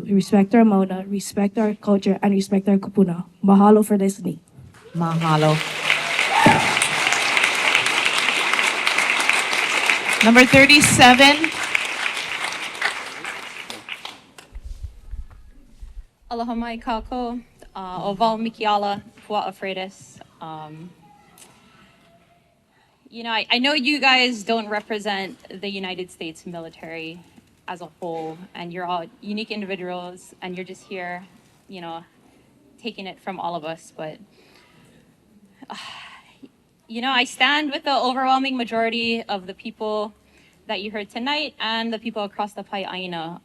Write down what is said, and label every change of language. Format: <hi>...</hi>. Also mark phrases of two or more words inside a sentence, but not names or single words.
<en>Respect our mauna, respect our culture, and respect our kupuna. Mahalo for listening. Mahalo. Number 37.</en> <haw>Aloha mai kako, o wau mikiala, pua'a Freitas.</haw> <en>You know, I know you guys don't represent the United States military as a whole, and you're all unique individuals, and you're just here, you know, taking it from all of us, but you know, I stand with the overwhelming majority of the people that you heard tonight and the people across the Pai'aina.</en>